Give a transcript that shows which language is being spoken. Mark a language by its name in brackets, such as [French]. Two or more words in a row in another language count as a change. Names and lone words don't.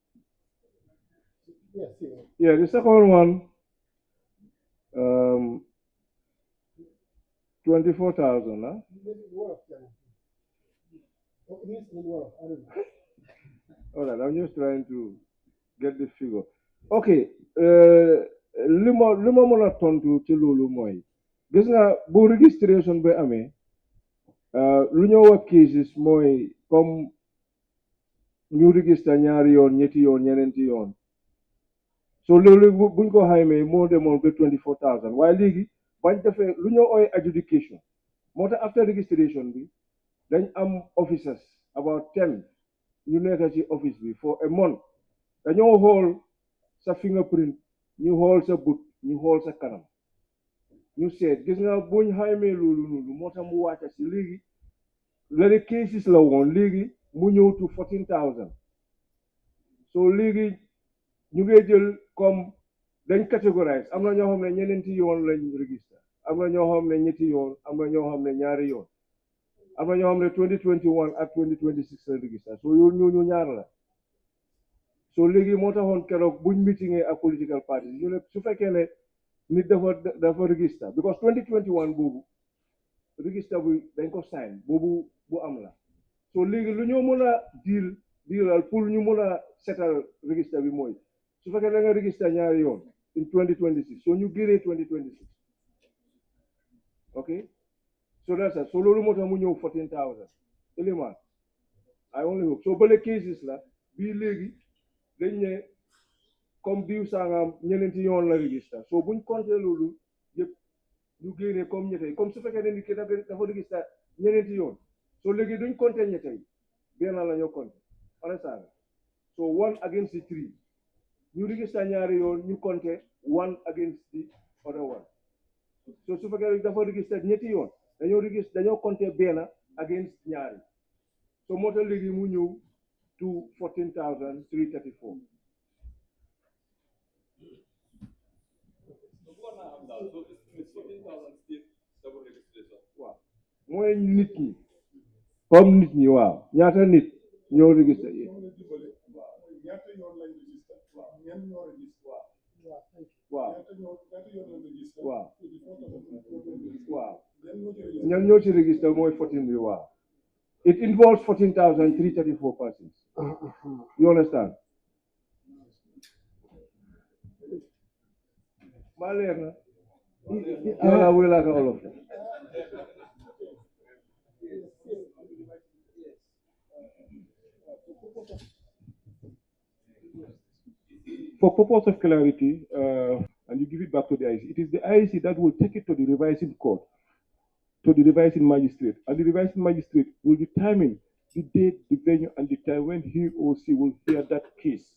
[English] Yes, Yeah. The second one, um, 24,000. Huh? All right. I'm just trying to get the figure. [Wolof] Okay. Lima mën a tontu ci loolu mooy gis nga bu registration bi amee lu ñoo wax cases mooy comme ñu register ñaari yoon ñetti yoon ñeneenti yoon so loolu buñ ko xaymee moo demoon ba 24,000 waaye léegi bañ defee lu ñoo ooy adjudication moo tax [English] after registration [Wolof] bi dañ am [English] officers about [Wolof] 10 ñu nekk ci office bi [English] for a month [Wolof] dañoo xool sa fingerprint ñu xool sa but ñu xool sa kanam ñu seet gis nga buñ xaymee loolu noonu moo tax mu wàcca si léegi lale cases la woon léegi mu ñëw to 14,000 so léegi ñu ngi jël comme dañ catégorise am na ñoo xam ne ñeneenti yoon lañ register am na ñoo xam ne ñetti yoon am na ñoo xam ne ñaari yoon am na ñoo xam ne 2021 ak 2026 lañ register so yoon ñooñu ñaar la so léegi moo taxoon keroog buñ meetingee ak [English] political parties [Wolof] ñu ne su fekkee ne nit dafa register because 2021 boobu register bi dañ ko sign boobu bu am la so léegi lu ñoo mën a diilal pour ñu mën a setal register bi mooy su fekkee da nga register ñaari yoon in 2026 so ñu génnee 2026 [English] ok so that's it so [Wolof] loolu moo tax mu ñëw 14,000 élément [English] I only hope so [Wolof] bële cases la bii léegi dañ ne comme diw sangam ñeneenti yoon la register so buñ compter loolu yëpp ñu génnee comme ñette comme su fekkee ne nit ki dafa register ñeneenti yoon so léegi duñ compter ñette yi benn la ñoo compter [English] understand so 1 against the 3 [Wolof] ñu register ñaari yoon ñu compter [English] 1 against the other one so [Wolof] su fekkee dafa register ñetti yoon dañoo compter benn against ñaari so moo tax léegi mu ñëw to 14,334 waaw mooy nit ñi comme nit ñi waaw ñaata nit ñoo register yi waaw waaw waaw ñan ñoo ci register mooy 14 bi waaw [English] it involves 14,334 persons you understand [Wolof] maa leer na yàlla wuy laa ka olof [English] For purpose of clarity, and you give it back to the IEC, it is the IEC that will take it to the revising court, to the revising magistrate, and the revising magistrate will determine the date, the venue, and the time when he or she will hear that case.